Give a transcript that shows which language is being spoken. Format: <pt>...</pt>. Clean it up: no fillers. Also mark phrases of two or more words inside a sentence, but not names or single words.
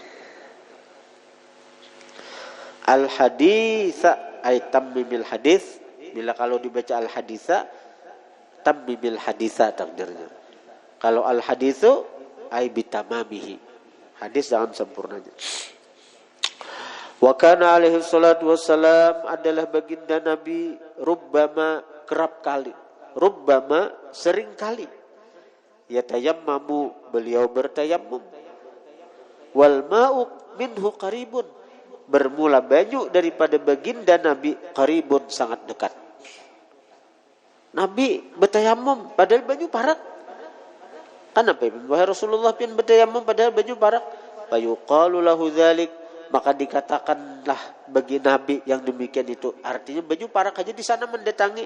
<ar>Al haditsa ay tammimil hadis.</ar> <bjn>Bila kalau dibaca</bjn> <ar>al haditsa, tammimil haditsa</ar> <bjn>takdirnya.</bjn> <ar>Kalau al haditsu ay bitamamihi.</ar> <bjn>Hadis dalam sempurnanya.</bjn> <ar>Wa kana alaihi salatu wassalam,</ar> <bjn>adalah baginda Nabi, rubbama, kerap kali, rubbama, sering kali, yatayammamu, beliau bertayammum,</bjn> <ar>wal ma'u minhu qaribun,</ar> <bjn>bermula banyu daripada baginda Nabi, qaribun, sangat dekat. Nabi bertayammum padahal banyu parak. Kenapa wahai Rasulullah pian bertayammum padahal banyu parak?</bjn> <ar>Fayuqalu lahu dzalik,</ar> <bjn>maka dikatakanlah bagi Nabi yang demikian itu, artinya baju parak aja di sana mendatangi.</bjn>